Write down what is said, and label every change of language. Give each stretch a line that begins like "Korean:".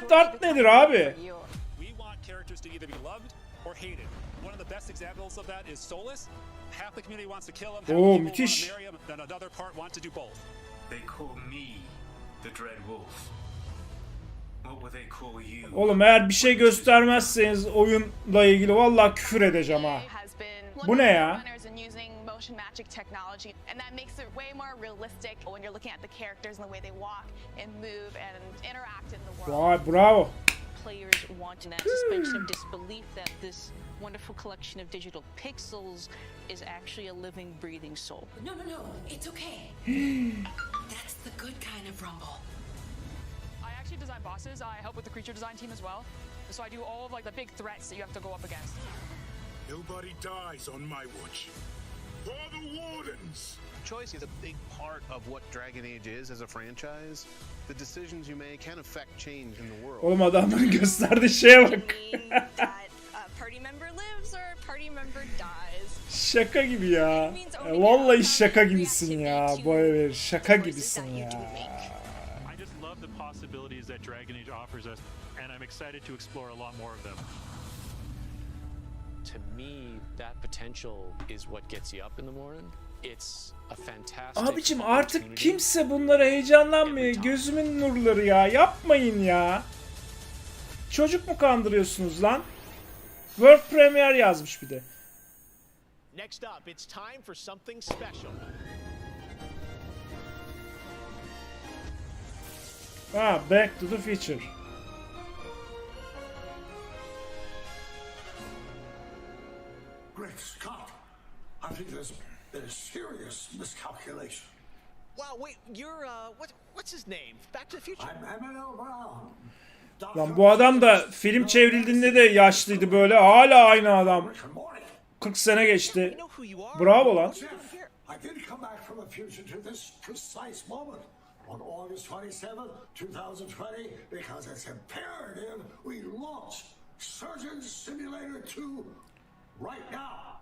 Turkish: Konsept art nedir abi?
English: We want characters to either be loved or hated. One of the best examples of that is Solus. Half the community wants to kill him, half the people want to marry him, then another part wants to do both. They call me the Dread Wolf. What would they call you?
Turkish: Oğlum eğer bir şey göstermezseniz oyunla ilgili vallahi küfür edeceğim ha. Bu ne ya?
English: Magic technology, and that makes it way more realistic when you're looking at the characters and the way they walk and move and interact in the world.
Turkish: Vay bravo.
English: Players wanting that suspension of disbelief that this wonderful collection of digital pixels is actually a living, breathing soul. No, it's okay. That's the good kind of rumble. I actually design bosses. I help with the creature design team as well. So I do all of the big threats that you have to go up against. Nobody dies on my watch. For the Wardens! Choice is a big part of what Dragon Age is as a franchise. The decisions you make can affect change in the world.
Turkish: Oğlum adamların gösterdiği şeye bak.
English: Party member lives or party member dies.
Turkish: Şaka gibi ya. Vallahi şaka gibisin ya. BioWare şaka gibisin ya.
English: I just love the possibilities that Dragon Age offers us, and I'm excited to explore a lot more of them. To me, that potential is what gets you up in the morning. It's a fantastic.
Turkish: Abicim artık kimse bunlara heyecanlanmıyor. Gözümün nurları ya. Yapmayın ya. Çocuk mu kandırıyorsunuz lan? World Premiere yazmış bir de.
English: Next up, it's time for something special. Ha, Back to the Future. Great Scott! I think there's been a serious miscalculation. Wow, wait, you're, what's his name? Back to the Future? I'm Emmanuel Brown.
Turkish: Lan bu adam da film çevrildiğinde de yaşlıydı böyle. Hala aynı adam. 40 sene geçti. Bravo lan.
English: I did come back from the future to this precise moment on August 27th, 2020, because it's imperative we launch Surgeon Simulator 2 right now.